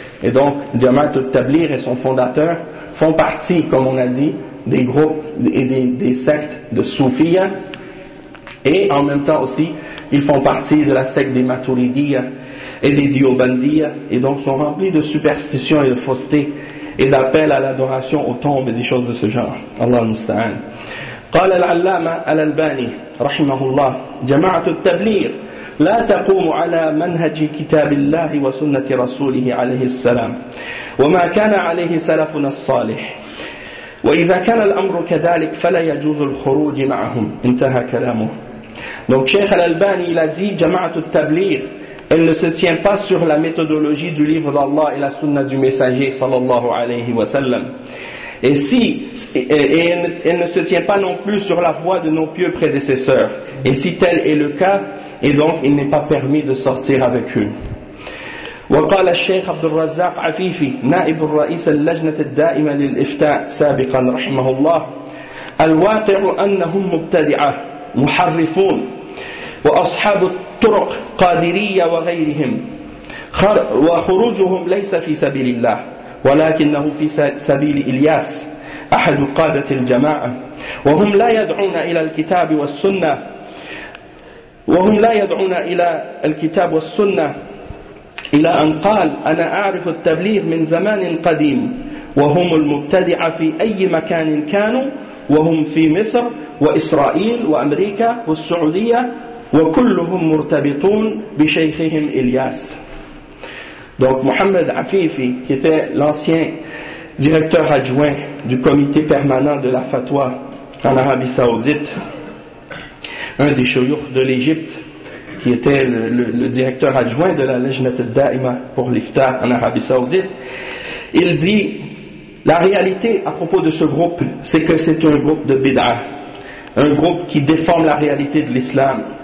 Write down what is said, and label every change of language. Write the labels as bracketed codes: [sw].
[fr] Et donc, Jama'at al-Tablir et son fondateur font partie, comme on a dit, des groupes et des sectes de Soufiyah. Et en même temps aussi, ils font partie de la secte des Maturidiyah et des Diobandiyah. Et donc, sont remplis de superstitions et de faussetés et d'appels à l'adoration aux tombes et des choses de ce genre. Allah al-Musta'an. [ar] قال العلامة الألباني رحمه الله جماعة التبليغ لا تقوم على منهج كتاب الله وسنة رسوله عليه السلام وما كان عليه سلفنا الصالح وإذا كان الأمر كذلك فلا يجوز الخروج معهم انتهى كلامه. [fr] Donc Cheikh Al-Albani il a dit Jama'atul Tabligh elle ne se tient pas sur la méthodologie du livre d'Allah et la sunna du messager sallallahu alayhi wa sallam. Et elle ne se tient pas non plus sur la voie de nos pieux prédécesseurs. Et si tel est le cas, et donc il n'est pas permis de sortir avec eux. [ar] وقال الشيخ عبد الرزاق عفيفي نائب الرئيس اللجنة الدائمة للإفتاء سابقا رحمه الله الواقع أنهم مبتدعة محرفون وأصحاب الطرق قادرية وغيرهم وخروجهم ليس في سبيل الله ولكنه في سبيل إلياس أحد قادة الجماعة وهم لا يدعون إلى الكتاب والسنة وهم لا يدعون إلى الكتاب والسنة إلى أن قال أنا أعرف التبليغ من زمان قديم وهم المبتدع في أي مكان كانوا وهم في مصر وإسرائيل وأمريكا والسعودية وكلهم مرتبطون بشيخهم إلياس. [fr] Donc Mohamed Afifi, qui était l'ancien directeur adjoint du comité permanent de la fatwa en Arabie Saoudite, un des chouyoukh de l'Égypte, qui était le directeur adjoint de la Lajnat al-Da'ima pour l'Ifta en Arabie Saoudite, il dit, la réalité à propos de ce groupe, c'est que c'est un groupe de bid'ah, un groupe qui déforme la réalité de l'islam.